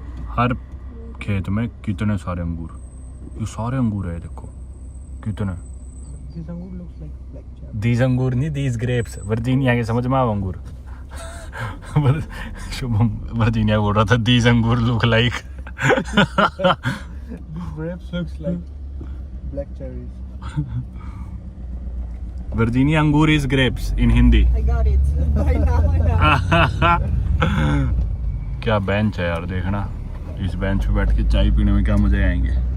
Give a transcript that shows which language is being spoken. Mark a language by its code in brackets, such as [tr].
[hi] हर खेत में कितने सारे अंगूर, ये सारे अंगूर है देखो कितने। दीज अंगूर नहीं, [en] These grapes. [hi] वर्जीनिया के समझ में आओ अंगूर। शुभम वर्जीनिया बोल रहा था दीज अंगूर [en] Look like grapes looks like black cherries. Virginia angoor is grapes in Hindi. I got it. By now. [hi] क्या बेंच है यार, देखना इस बेंच पे बैठ के चाय पीने में क्या मजे आएंगे।